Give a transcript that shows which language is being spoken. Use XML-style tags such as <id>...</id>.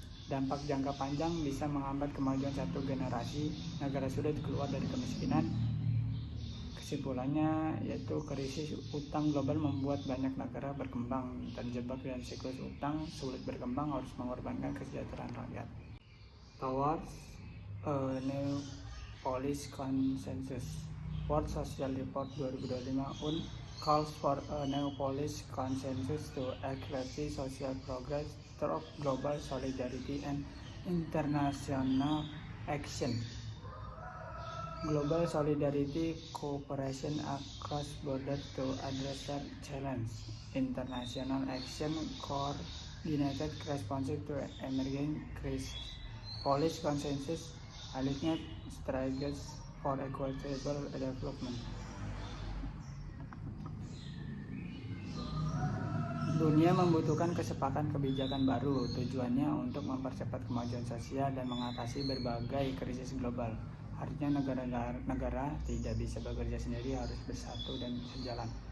<id>Dampak jangka panjang bisa menghambat kemajuan satu generasi, negara sulit keluar dari kemiskinan. Kesimpulannya yaitu krisis utang global membuat banyak negara berkembang terjebak dalam siklus utang, sulit berkembang, harus mengorbankan kesejahteraan rakyat.</id> <en>Towards a New Polish Consensus, World Social Report 2025 UN calls for a new Polish consensus to accelerate social progress through global solidarity and international action. Global solidarity, cooperation across borders to address challenge. International action, coordinated response to emerging crises. Polish consensus, aligned strategies for equitable development.</en> <id>Dunia membutuhkan kesepakatan kebijakan baru, tujuannya untuk mempercepat kemajuan sosial dan mengatasi berbagai krisis global. Artinya negara tidak bisa bekerja sendiri, harus bersatu dan sejalan.</id>